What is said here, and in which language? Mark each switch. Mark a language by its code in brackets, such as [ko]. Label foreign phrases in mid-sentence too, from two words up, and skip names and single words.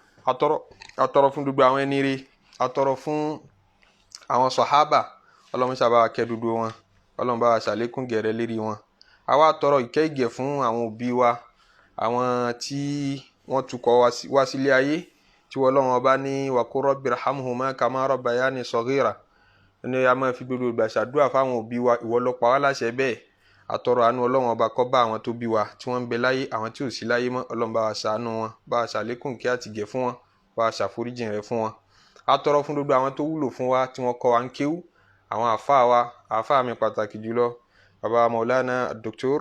[yo] Atọ́rọ̀ fún gbogbo àwọn ẹni rere, atọ́rọ̀ fún àwọn sàhábà. Ọlọ́run ṣàbá kẹ́ gbogbo wọn, Ọlọ́run bá ṣàlékún gẹ̀rẹ́ lérí wọn. Àwa atọ́rọ̀ ìkẹ́ ìgẹ̀ fún àwọn òbí wa, àwọn tí wọ́n tukọ̀ wá sílé ayé, tí Ọlọ́run ọba ní wa [ar] قل رب ارحمهما كما ربياني صغيرا. [yo] Ẹni a máa fi gbogbo ìgbà ṣàdúrà fáwọn òbí wa, ìwọ ló pa wá láṣẹ bẹ́ẹ̀. Àtọrọ àánú Ọlọ́run ọba kó bá àwọn tó bí wa, tí wọ́n ń bẹ láyé, àwọn tí ò sí láyé mọ́. Ọlọ́run bá wa ṣàánú wọn, bá wa ṣàlékún kí àti gẹ̀ fún wọn, bá wa ṣàforíjìn rẹ̀ fún wọn. Àtọrọ fún gbogbo àwọn tó wúlò fún wa, tí wọ́n kọ́ wa ń kéwú, àwọn àfáà wa, àfáà mi pàtàkì jùlọ baba Maulana Dr.